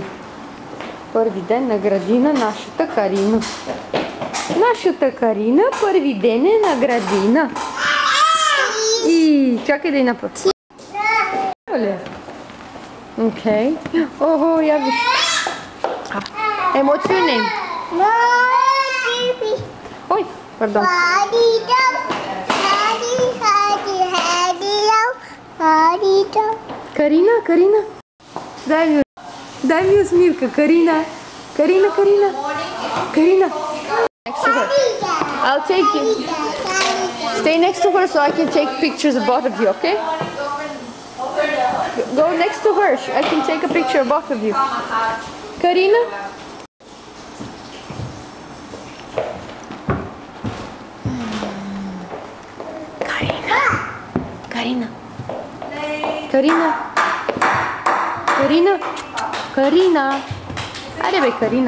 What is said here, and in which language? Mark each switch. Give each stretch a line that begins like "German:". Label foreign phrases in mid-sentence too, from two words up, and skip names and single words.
Bulgarian: Първи ден на градина, нашата Карина. Нашата Карина, първи ден е на градина. И чакай да й направя. Окей. Охо, я виж.
English: Hey, what's your name?
Bulgarian: Ой, пардон. Карина, Карина. Дай ми усмивка, Карина. Карина, Карина. Карина.
English: Next to her. I'll take you. Stay next to her so I can take pictures of both of you, okay? Go next to her. I can take a picture of both of you. Karina?
Bulgarian: Карина. Карина. Карина. Карина. Айде бе, Карина.